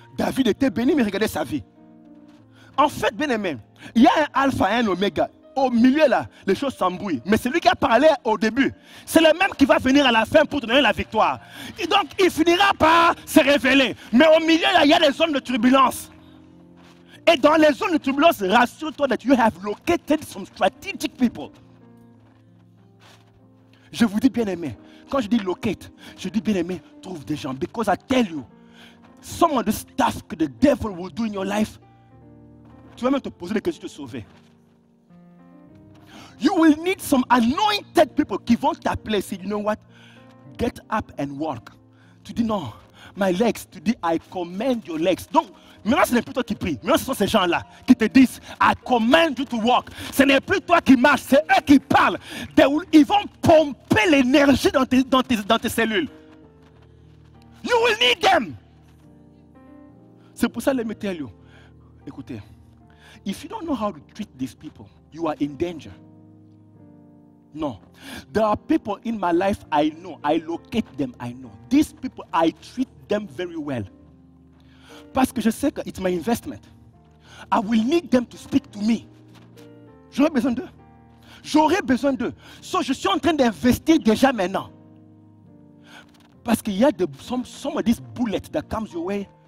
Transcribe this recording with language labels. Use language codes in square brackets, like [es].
[fr] David était béni, mais regardez sa vie. En fait, bien aimé, il y a un alpha et un oméga. Au milieu là, les choses s'embrouillent. Mais celui qui a parlé au début, c'est le même qui va venir à la fin pour te donner la victoire. Et donc, il finira par se révéler. Mais au milieu là, il y a des zones de turbulence. Et dans les zones de turbulence, rassure-toi [en] that you have located some strategic people. [fr] Je vous dis bien aimé, quand je dis locate, je dis bien aimé, trouve des gens. [en] Because I tell you, some of the stuff que the devil will do in your life, [fr] tu vas même te poser des questions de te sauver. [en] You will need some anointed people [fr] qui vont t'appeler. [en] Say, you know what? Get up and walk. [fr] Tu dis non, [en] my legs. [fr] Tu dis, [en] I command your legs. [fr] Donc, maintenant, ce n'est plus toi qui pries. Maintenant, ce sont ces gens-là qui te disent, [en] I command you to walk. [fr] Ce n'est plus toi qui marches, c'est eux qui parlent. Ils vont pomper l'énergie dans tes cellules. [en] You will need them. [fr] C'est pour ça, [en] let me tell you. Écoutez, if you don't know how to treat these people, you are in danger. No. There are people in my life I know. I locate them, I know. These people, I treat them very well. [fr] Parce que je sais que [en] it's my investment. I will need them to speak to me. [fr] J'aurai besoin d'eux. J'aurai besoin d'eux. So, je suis en train d'investir déjà maintenant. Parce qu'il y a [en] some of these bullets that comes your way.